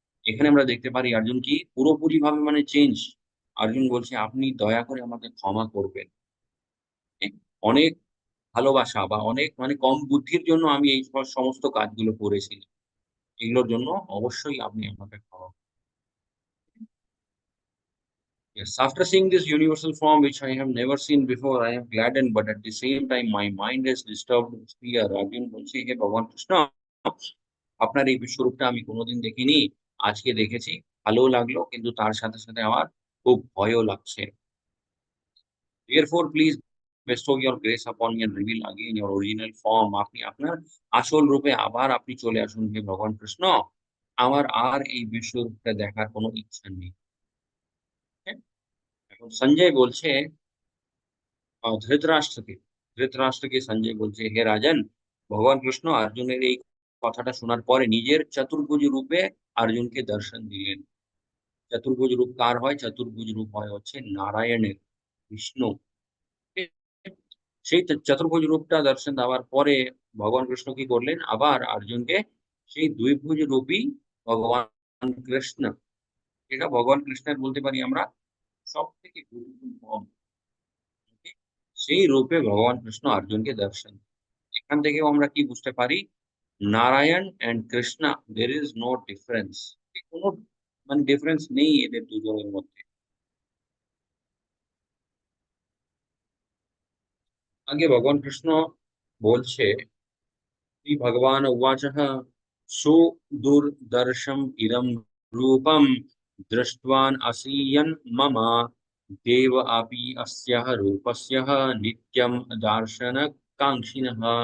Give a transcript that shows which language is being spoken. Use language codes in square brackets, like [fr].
[bn] এখানে আমরা দেখতে পারি অর্জুন কি পুরোপুরিভাবে মানে চেঞ্জ। অর্জুন বলছে, "আপনি দয়া করে আমাকে ক্ষমা করবেন। এ অনেক ভালোবাসা বা অনেক মানে কম বুদ্ধির জন্য আমি এই সমস্ত কাজগুলো করেছি। এগুলোর জন্য অবশ্যই আপনি আমাকে ক্ষমা।" [en] Yes, after seeing this universal form which I have never seen before, I am gladdened, but at the same time, my mind is disturbed with fear. [bn] Arjun বলছে, হে ভগবান কৃষ্ণ, আপনার এই বিশ্বরূপটা আমি কোনোদিন দেখিনি। আজকে দেখেছি, ভালোও লাগলো, কিন্তু তার সাথে, সাথে আমার খুব ভয়ও লাগছে। [en] Therefore, please bestow your grace upon me and reveal again your original form. [bn] আপনি আপনার আসল রূপে আবার আপনি চলে আসুন হে ভগবান কৃষ্ণ। আমার আর এই বিশ্বরূপটা দেখার কোনো ইচ্ছা নেই। হ্যাঁ? এখন সঞ্জয় বলছে ধৃতরাষ্ট্রকে। ধৃতরাষ্ট্রকে সঞ্জয় বলছে, "হে রাজন, ভগবান কৃষ্ণ অর্জুনের এই কথাটা শোনার পরে নিজের চতুর্ভুজ রূপে অর্জুনকে দর্শন দিলেন।" চতুর্ভুজ রূপ কার হয়? চতুর্ভুজ রূপ হয় হচ্ছে নারায়ণের, বিষ্ণু। ঠিক আছে? সেই চতুর্ভুজ রূপটা দর্শন দেওয়ার পরে ভগবান কৃষ্ণ কি করলেন? আবার অর্জুনকে সেই দ্বিভুজ রূপী ভগবান কৃষ্ণ, যেটা ভগবান কৃষ্ণের বলতে পারি আমরা সবথেকে বিউটিফুল ফর্ম, সেই রূপে ভগবান কৃষ্ণ অর্জুনকে দর্শন। এখান থেকেও আমরা কি বুঝতে পারি? Narayan and Krishna [en] there is no difference। [bn] কোনো মানে ডিফারেন্স নেই এদের দুজনের মধ্যে। আগে ভগবান কৃষ্ণ বলছে, [sa] শ্রী ভগবান উবাচঃ, সুদুর্দর্শম ইদম রূপম দৃষ্টবান আসিয়ন মম দেব আপি अस्यः রূপস্যঃ নিত্যম দর্শন কাঙ্ক্ষিণঃ।